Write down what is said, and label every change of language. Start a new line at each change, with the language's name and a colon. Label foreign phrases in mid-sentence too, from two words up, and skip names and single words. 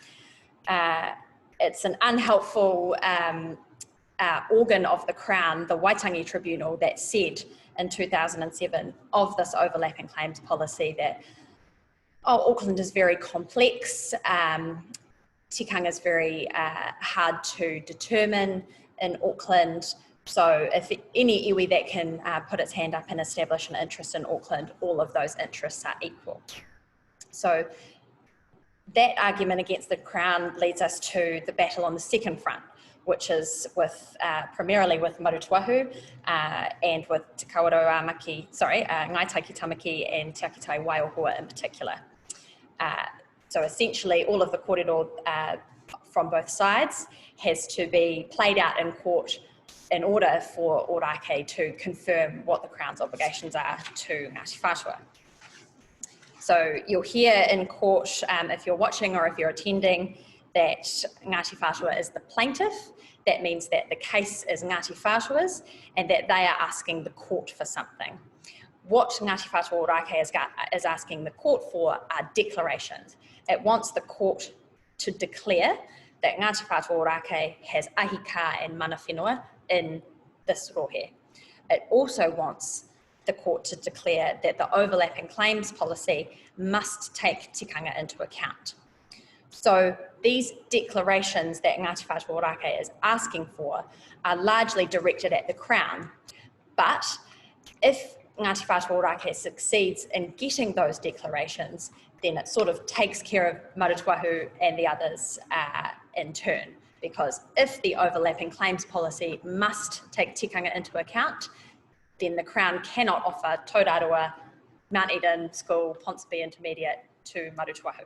English: It's an unhelpful organ of the Crown, the Waitangi Tribunal, that said in 2007 of this overlapping claims policy that, Auckland is very complex, tikanga is very hard to determine in Auckland, so if any iwi that can put its hand up and establish an interest in Auckland, all of those interests are equal. So that argument against the Crown leads us to the battle on the second front, which is with primarily with Marutūahu and with Te Kawerau Āmaki, Ngai Taiki Tāmaki and Te Akitai Waihoa in particular. So essentially all of the kōrero from both sides has to be played out in court in order for Ōrākei to confirm what the Crown's obligations are to Ngāti Whātua. So you'll hear in court, if you're watching or if you're attending, that Ngāti Whātua is the plaintiff. That means that the case is Ngāti Whātua's and that they are asking the court for something. What Ngāti Whātua Ōrākei is asking the court for are declarations. It wants the court to declare that Ngāti Whātua Ōrākei has ahika and
Māori: mana whenua
English: in this rohe. It also wants the court to declare that the overlapping claims policy must take tikanga into account. So these declarations that Ngāti Whātua Ōrākei is asking for are largely directed at the Crown, but if Ngāti Whātua Ōrākei succeeds in getting those declarations, then it sort of takes care of Marutūahu and the others in turn, because if the overlapping claims policy must take tikanga into account, then the Crown cannot offer Taurarua, Mount Eden School, Ponsonby Intermediate to Marutūahu.